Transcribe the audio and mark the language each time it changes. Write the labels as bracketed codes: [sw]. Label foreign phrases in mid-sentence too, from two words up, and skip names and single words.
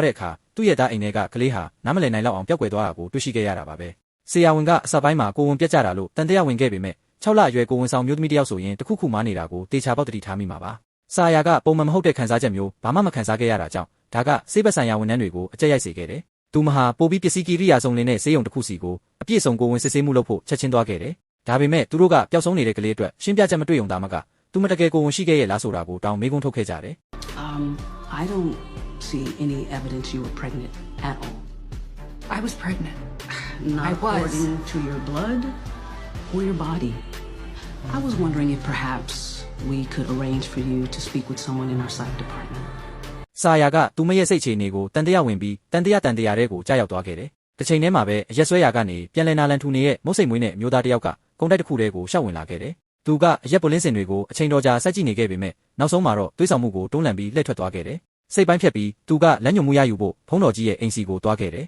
[my] တဲ့အခါသူ့ရဲ့သားအိမ်ထဲကကလေးဟာနားမလည်နိုင်လောက်အောင်ပျောက်ကွယ်သွားတာကိုတွေ့ရှိခဲ့ရတာပါပဲ။ဆရာဝန်ကအစပိုင်းမှာကိုဝင်ပြတ်ကျတာလို့တန်တရားဝင်ခဲ့ပေမဲ့6 လအရွယ်ကိုဝင်ဆောင်မျိုးသမီးတစ်ယောက်ဆိုရင်တခုခုမားနေတာကိုတေချာပေါက်တတိထားမိမှာပါ။စာရာကပုံမှန်မဟုတ်တဲ့ခံစားချက်မျိုးဘာမှမခံစားခဲ့ရတာကြောင့်ဒါကဆေးဘက်ဆိုင်ရာဝန်ထမ်းတွေကိုအကြက်ရိုက်စေခဲ့တယ်။သူမဟာပိုပြီးပစ္စည်းကိရိယာစုံလင်တဲ့ဆေးရုံတစ်ခုစီကိုအပြည့်စုံကိုဝင်စစ်ဆေးမှုလုပ်ဖို့ချက်ချင်းသွားခဲ့တယ်။ဒါပေမဲ့သူတို့ကပျောက်ဆုံးနေတဲ့ကလေးအတွက်ရှင်းပြချက်မတွေ့ုံသားမကသူမတကယ်ကိုဝင်ရှိခဲ့ရဲ့လားဆိုတာကိုတောင်းမေးခွန်းထုတ်ခဲ့ကြတယ် [en] I don't see any evidence you were pregnant at all. I was pregnant. Not according to your blood or your body. I was wondering if perhaps we could arrange for you to speak with someone in our psych department. [my] စာရာကသူမရဲ့စိတ်အခြေအနေကိုတန်တရားဝင်ပြီးတန်တရားတွေကိုကြားရောက်သွားခဲ့တယ်။တစ်ချိန်တည်းမှာပဲအရက်ဆွဲရာကနေပြန်လည်နာလန်ထူနေတဲ့မုတ်စိတ်မွေးနဲ့မျိုးသားတစ်ယောက်ကကုန်းတိုက်တစ်ခုတည်းကိုရှောက်ဝင်လာခဲ့တယ်။သူကအရက်ပုလင်းစင် တွေကိုအချိန်တော်ကြာစိုက်ကြည့်နေခဲ့ပေမဲ့နောက်ဆုံးမှာတော့သွေးဆောင်မှုကိုတွန်းလှန်ပြီးလှည့်ထွက်သွားခဲ့တယ်။စိတ်ပိုင်းဖြတ်ပြီးသူကလက်ညှိုးမှုရယူဖို့ဖုံးတော်ကြီးရဲ့အိမ်စီကိုသွားခဲ့တယ်